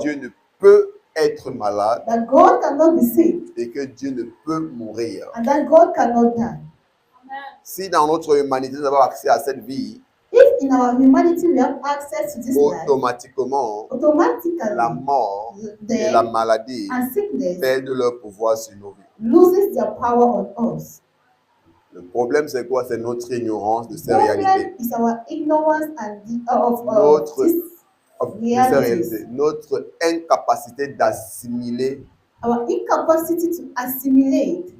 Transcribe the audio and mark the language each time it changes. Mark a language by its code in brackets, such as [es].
[fr] Dieu ne peut être malade [en] that God cannot be sick [fr] et que Dieu ne peut mourir. [en] and that God cannot die. [fr] Si dans notre humanité nous avons accès à cette vie, [en] If in our humanity we have access to this life, [fr] automatiquement, [en] automatically [fr] la mort et [en] death [fr] la maladie [en] and sickness [fr] perdent leur pouvoir sur nos vies. [en] loses their power on us. [fr] Le problème, c'est quoi? C'est notre ignorance de ces réalités. [en] Problem is our ignorance and of [fr] Notre, [en] this [fr] de ces [en] realities. [fr] réalités. Notre incapacité d'assimiler, [en] Our incapacity to assimilate,